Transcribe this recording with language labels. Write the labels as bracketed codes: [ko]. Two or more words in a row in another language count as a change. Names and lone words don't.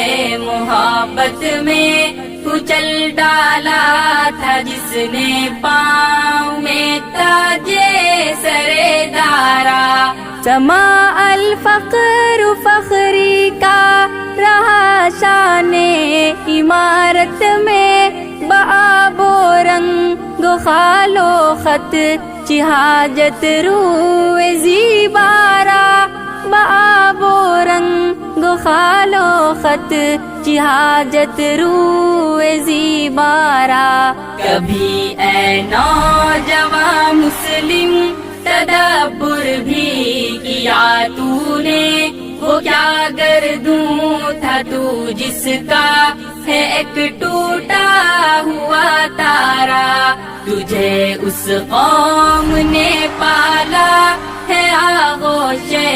[ur] محبت میں، کچل ڈالا تھا جس نے پاؤں میں تاجے سرے دارا۔ سما [ar] الفقر فخری [ur] کا رہا شان عمارت میں، [fa] بآب و رنگ و خال و خط چی حاجت روئے زیبارا، بآب و رنگ و خال و خط چی حاجت روئے زیبارا۔ [ur] کبھی اے نوجوان مسلم تدبر بھی کیا تو نے، وہ کیا گردوں تھا تو جس کا ہے ایک ٹوٹا ہوا تارا، تجھے اس قوم نے پالا ہے آغوش